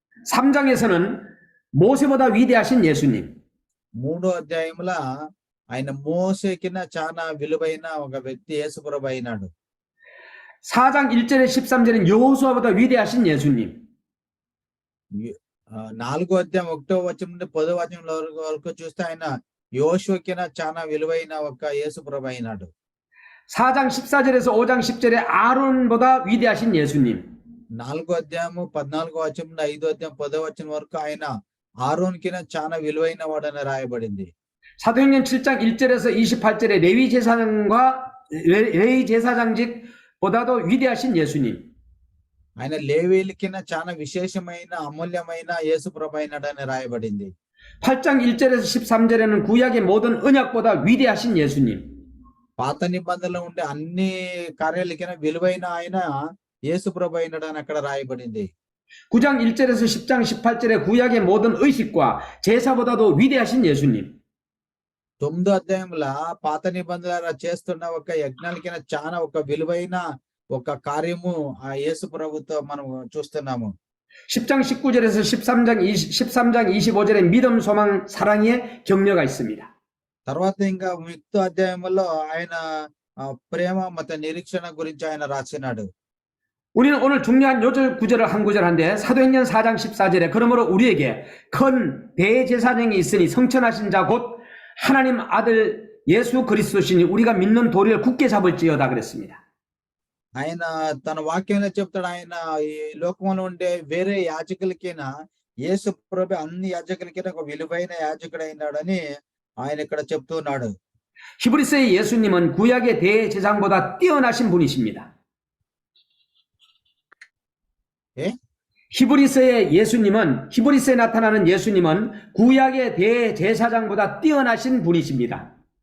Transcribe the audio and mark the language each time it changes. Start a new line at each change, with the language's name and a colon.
Korean: 3장에서는 모세보다 위대하신 예수님.
Telugu: 3వ అధ్యాయంలో ఆయన మోసేకిన చాలా విలువైన ఒక వ్యక్తి యేసుప్రభు అయినాడు.
Korean: 4장 1절에 13절은 여호수아보다 위대하신 예수님.
Telugu: 4వ అధ్యాయం 1వ వచనం నుండి 10వ వచనం వరకు చూస్తే ఆయన యోషువకిన చాలా విలువైన ఒక యేసుప్రభు అయినాడు.
Korean: 4장 14절에서 5장 10절에 아론보다 위대하신 예수님.
Telugu: 4వ అధ్యాయము 14వ వచనం నుండి 5వ అధ్యాయం 10వ వచనం వరకు ఆయన ఆరోన్కిన చాలా విలువైన వాడని రాయబడింది.
Korean: 사도행전 7장 1절에서 28절에 레위 제사장직보다도 위대하신 예수님.
Telugu: ఆయన లేవీలకిన చాలా విశేషమైన అమూల్యమైన యేసుప్రభు అయినాడని రాయబడింది.
Korean: 8장 1절에서 13절에는 구약의 모든 언약보다 위대하신 예수님.
Telugu: పాత నిబంధనలో ఉండే అన్ని కార్యాలకిన విలువైన ఆయన యేసుప్రభు అయినాడని అక్కడ రాయబడింది.
Korean: 9장 1절에서 10장 18절에 구약의 모든 의식과 제사보다도 위대하신 예수님.
Telugu: 9వ అధ్యాయంలో పాత నిబంధనల చేస్తున్న ఒక యజ్ఞాలకిన చాలా ఒక విలువైన ఒక కార్యము ఆ యేసు ప్రభుతో మనం చూస్తున్నాము.
Korean: 10장 19절에서 13장 25절에 믿음, 소망, 사랑의 격려가 있습니다.
Telugu: తర్వాత ఇంకా మిగతా అధ్యాయంలో ఆయన ప్రేమ
Kannada: ಮತ್ತು
Telugu: నిరీక్షణ గురించి ఆయన రాసినాడు.
Korean: 우리는 오늘 중요한 요절 구절을 한 구절 한데 사도행전 4장 14절에 그러므로 우리에게 큰 대제사장이 있으니 성천하신 자 곧 하나님 아들 예수 그리스도시니 우리가 믿는 도리를 굳게 잡을지어다 그랬습니다.
Telugu: ఆయన తన వాక్యంలో చెప్తాడు. ఆయన ఈ లోకంలో ఉండే వేరే యాజకులకైనా యేసు ప్రభు అన్ని యాజకులకైనా ఒక విలువైన యాజకుడు అయినాడని ఆయన ఇక్కడ చెప్తున్నాడు.
Korean: 히브리서의 예수님은 구약의 대제사장보다 뛰어나신 분이십니다. 예? 히브리서에 나타나는 예수님은 구약의 대제사장보다 뛰어나신 분이십니다.